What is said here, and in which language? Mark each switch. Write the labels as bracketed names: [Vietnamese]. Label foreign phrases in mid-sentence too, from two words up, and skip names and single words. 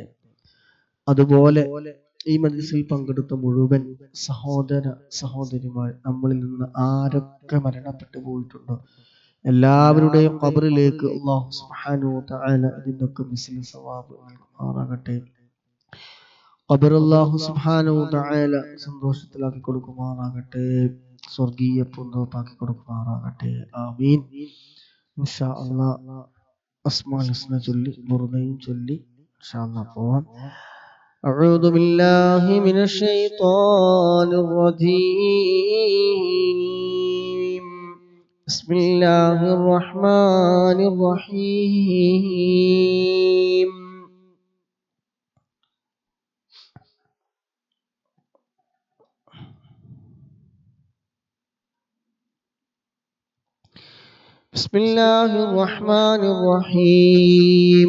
[Malayalam] അതുപോലെ ഈ മജ്ലിസിൽ പങ്കെടുത്ത മുഴുവൻ സഹോദര സഹോദരിമാർ, നമ്മളിൽ നിന്ന് ആരൊക്കെ മരണപ്പെട്ടു പോയിട്ടുണ്ടോ എല്ലാവരുടെയും ഖബറിലേക്ക് [Arabic] الله سبحانه وتعالى [Malayalam] ഇതിനൊക്കെ [Arabic] مثل ثواب [Malayalam] നൽകുമാറാകട്ടെ. ഖബർ [Arabic] الله سبحانه تعالى [Malayalam] സന്തോഷത്തിലാക്കി കൊടുക്കുമാറാകട്ടെ, സ്വർഗീയ പൂന്തോപ്പാക്കി കൊടുക്കുമാറാകട്ടെ. ആമീൻ. [Arabic] إن شاء الله أسماء الحسنى [Malayalam] ചൊല്ലി ബുർദയും ചൊല്ലി [Arabic] إن شاء الله [Malayalam] പോവാം. [Arabic] أعوذ بالله من الشيطان الرجيم. بسم الله الرحمن الرحيم. بسم الله الرحمن الرحيم.